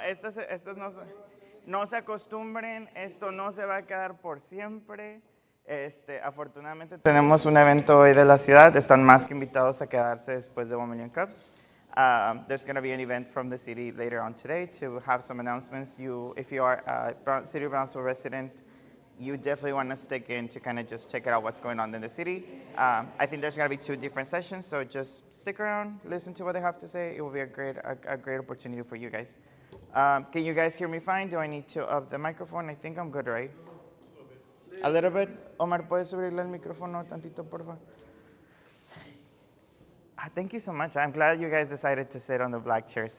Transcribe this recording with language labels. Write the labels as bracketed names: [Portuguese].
[Spanish] Estas no se acostumbren. Esto no se va a quedar por siempre. Afortunadamente tenemos un evento hoy de la ciudad. Están más que invitados a quedarse después de 1 Million Cups. [English] There's going to be an event from the city later on today to have some announcements. If you are a City of Brownsville resident, you definitely want to stick in to kind of just check it out what's going on in the city. I think there's going to be 2 different sessions, so just stick around, listen to what they have to say. It will be a great opportunity for you guys. Can you guys hear me fine? Do I need to up the microphone? I think I'm good, right? A little bit. [Spanish] Omar, ¿puedes subirle el micrófono tantito, por favor? [English] Thank you so much. I'm glad you guys decided to sit on the black chairs.